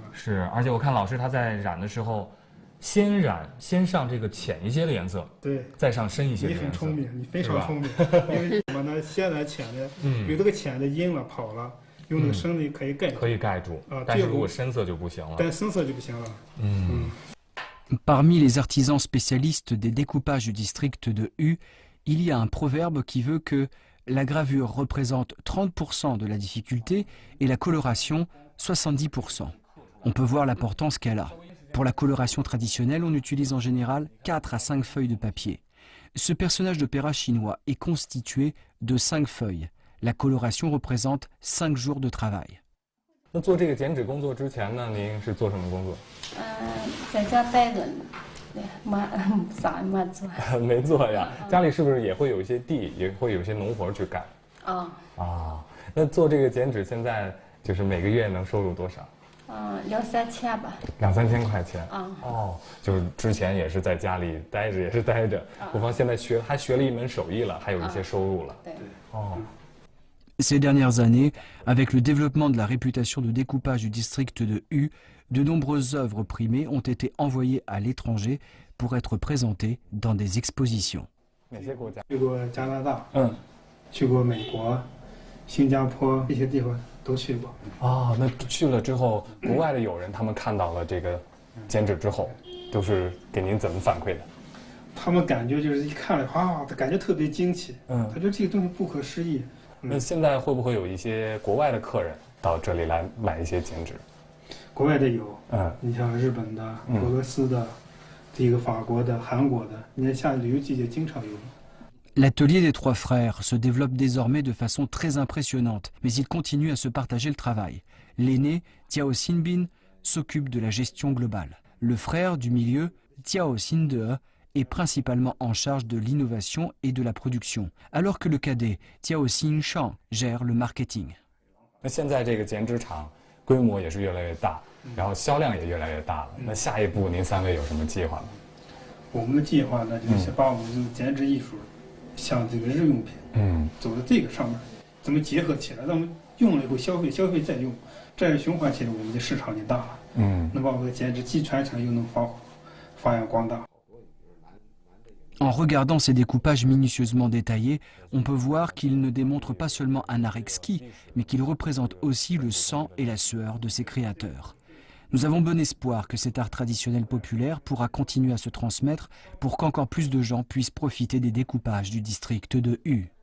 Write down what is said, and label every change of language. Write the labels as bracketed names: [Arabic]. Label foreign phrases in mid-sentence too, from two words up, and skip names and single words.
[Chinese] 是，而且我看老师他在染的时候，先上这个浅一些的颜色，对，再上深一些的颜色。你很聪明，你非常聪明。因为什么呢？先染浅的，有这个浅的阴了跑了，用那个深的可以盖住。可以盖住啊，但是如果深色就不行了。但深色就不行了。 [French] Parmi les artisans spécialistes des découpages du district de Hu, il y a un proverbe qui veut que la gravure représente 30% de la difficulté et la coloration 70%. On peut voir l'importance qu'elle a. Pour la coloration traditionnelle, on utilise en général 4 à 5 feuilles de papier. Ce personnage d'opéra chinois est constitué de 5 feuilles. La coloration représente 5 jours de travail. [Chinese] 那做这个剪纸工作之前呢，您是做什么工作？在家待着呢，啥也没做。没做呀，家里是不是也会有一些地，也会有一些农活去干？那做这个剪纸现在就是每个月能收入多少？2、3千吧。 2、3千块钱。就是之前也是在家里待着，也是待着，不妨现在还学了一门手艺了，还有一些收入了。对。 [French] Ces dernières années, avec le développement de la réputation de découpage du district de Hu, de nombreuses œuvres primées ont été envoyées à l'étranger pour être présentées dans des expositions. [Chinese] 哪些国家？去过加拿大，去过美国、新加坡这些地方都去过。那去了之后，国外的友人他们看到了这个剪纸之后，都是给您怎么反馈的？他们感觉就是一看了他感觉特别惊奇，他觉得这个东西不可思议。那现在会不会有一些国外的客人到这里来买一些剪纸？国外的有，你像日本的、俄罗斯的、这个法国的、韩国的，你看夏旅游季节经常有。 [French] L'atelier des trois frères se développe désormais de façon très impressionnante, mais ils continuent à se partager le travail. L'aîné, Tiao Xinbin, s'occupe de la gestion globale. Le frère du milieu, Tiao Xinde, est principalement en charge de l'innovation et de la production, alors que le cadet, Tiao Xinshang, gère le marketing. [Chinese] 那现在这个剪纸厂规模也是越来越大，然后销量也越来越大了。那下一步您3位有什么计划吗？我们的计划呢，就是把我们这个剪纸艺术向这个日用品，走到这个上面，怎么结合起来，让我们用了以后消费再用，这样循环起来，我们的市场就大了。能把我们的剪纸既传承又能发扬光大。 [French] En regardant ces découpages minutieusement détaillés, on peut voir qu'ils ne démontrent pas seulement un art exquis, mais qu'ils représentent aussi le sang et la sueur de ses créateurs. Nous avons bon espoir que cet art traditionnel populaire pourra continuer à se transmettre pour qu'encore plus de gens puissent profiter des découpages du district de Hu.